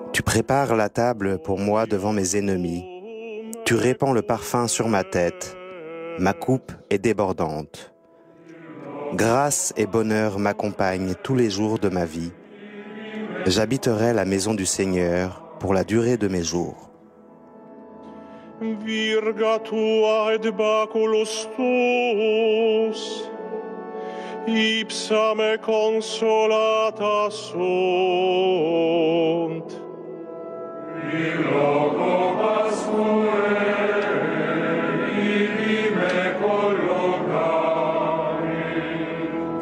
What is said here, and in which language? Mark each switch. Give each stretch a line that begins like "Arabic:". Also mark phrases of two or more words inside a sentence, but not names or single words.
French: Prépare la table pour moi devant mes ennemis. Tu répands le parfum sur ma tête. Ma coupe est débordante. Grâce et bonheur m'accompagnent tous les jours de ma vie. J'habiterai la maison du Seigneur pour la durée de mes jours.
Latin: Virga tua et baculus tuus, ipsa me consolata sunt. In loco Pascuae, ibi me collocavit.